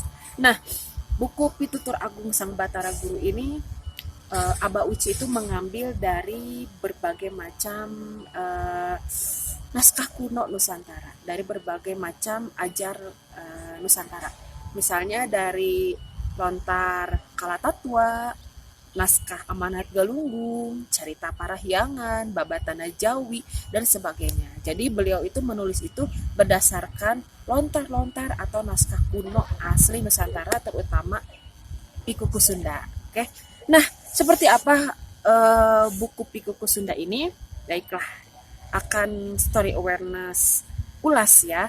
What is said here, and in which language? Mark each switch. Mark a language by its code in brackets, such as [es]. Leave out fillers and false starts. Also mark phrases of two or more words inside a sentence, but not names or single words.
[id] Nah, buku Pitutur Agung Sang Batara Guru ini Abah Uci itu mengambil dari berbagai macam naskah kuno Nusantara, dari berbagai macam ajar Nusantara. Misalnya dari Lontar Kalatatwa, naskah Amanat Galunggung, Carita Parahyangan, Babatana Jawi, dan sebagainya. Jadi beliau itu menulis itu berdasarkan lontar-lontar atau naskah kuno asli Nusantara, terutama Pikuku Sunda. Oke, nah seperti apa buku Pikuku Sunda ini? Baiklah, akan [en] story awareness [id] ulas ya.